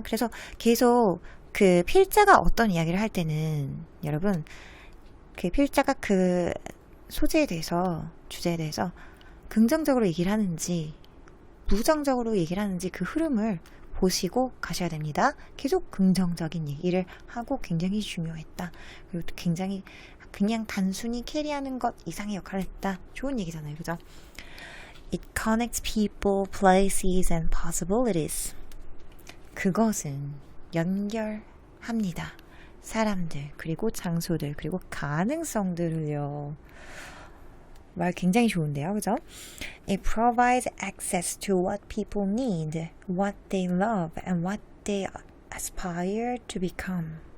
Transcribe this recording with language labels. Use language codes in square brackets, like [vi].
[ko] 그래서 계속 그 필자가 어떤 이야기를 할 때는 여러분 그 필자가 그 소재에 대해서, 주제에 대해서 긍정적으로 얘기를 하는지 부정적으로 얘기를 하는지 그 흐름을 보시고 가셔야 됩니다. 계속 긍정적인 얘기를 하고 굉장히 중요했다. 그리고 또 굉장히 그냥 단순히 캐리하는 것 이상의 역할을 했다. 좋은 얘기잖아요. 그죠? [en] It connects people, places and possibilities. [ko] 그것은 연결합니다. 사람들, 그리고 장소들, 그리고 가능성들을요. 말 굉장히 좋은데요. 그죠? [en] It provides access to what people need, what they love, and what they aspire to become.